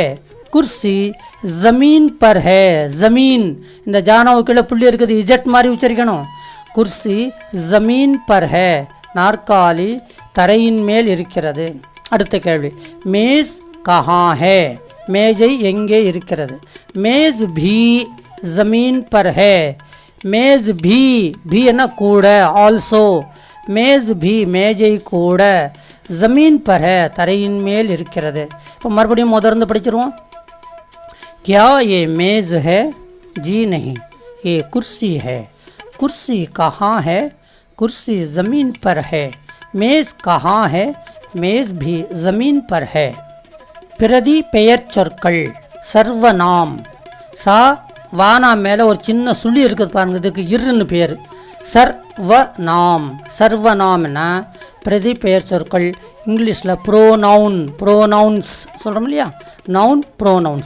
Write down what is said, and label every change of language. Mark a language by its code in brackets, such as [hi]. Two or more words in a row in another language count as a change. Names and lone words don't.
[hi] कुर्सी ज़मीन पर है, [ta] ஜமீன் இந்த ஜானாவுக்குள்ள புள்ளி இருக்குது, இஜட் மாதிரி உச்சரிக்கணும். [hi] कुर्सी ज़मीन पर है, [ta] நாற்காலி தரையின் மேல் இருக்கிறது. அடுத்த கேள்வி. [hi] मेज़ कहाँ है, [ta] மேஜை எங்கே இருக்கிறது. [hi] मेज़ भी ज़मीन पर है, मेज़ भी [ta] என்ன கூட, [hi] ஆல்சோ. मेज़ भी [ta] மேஜை கூட, [hi] ज़मीन पर है [ta] தரையின் மேல் இருக்கிறது. இப்போ மறுபடியும் முதர்ந்து படிச்சிருவோம். [hi] क्या ये मेज़ है, जी नहीं ये कुर्सी है. कुर्सी कहाँ है, कुर्सी ज़मीन पर है. मेज़ कहाँ है, मेज़ भी ज़मीन पर है. [ta] பிரதி பெயர் சொற்கள். சர்வநாம். சா வானா மேலே ஒரு சின்ன சுழி இருக்குது பாருங்க, இதுக்கு இருன்னு பேர். சர்வநாம். சர்வநாம்னா பிரதி பெயர் சொற்கள். இங்கிலீஷில் [en] pronoun, pronouns [ta] சொல்கிறோம் இல்லையா, [en] noun pronouns.